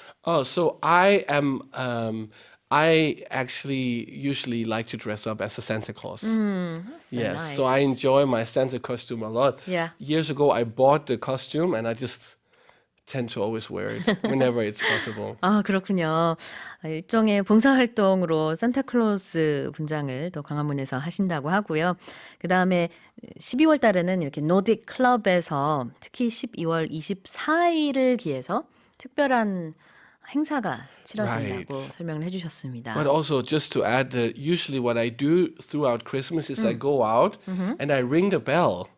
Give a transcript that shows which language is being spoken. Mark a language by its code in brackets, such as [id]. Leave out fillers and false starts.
[en] Oh, so I am. I actually usually like to dress up as a Santa Claus. So Yes, nice. so I enjoy my Santa costume a lot. Yeah. Years ago, I bought the costume and I just tend to always wear it whenever it's possible. [ko] 아, 그렇군요. 일종의 봉사활동으로 산타클로스 분장을 또 광화문에서 하신다고 하고요. 그 다음에 12월 달에는 이렇게 노딕 클럽에서 특히 12월 24일을 기해서 특별한 행사가 치러진다고 [en] Right. [ko] 설명을 해주셨습니다. [en] But also, just to add that usually what I do throughout Christmas is I go out and I ring the bell.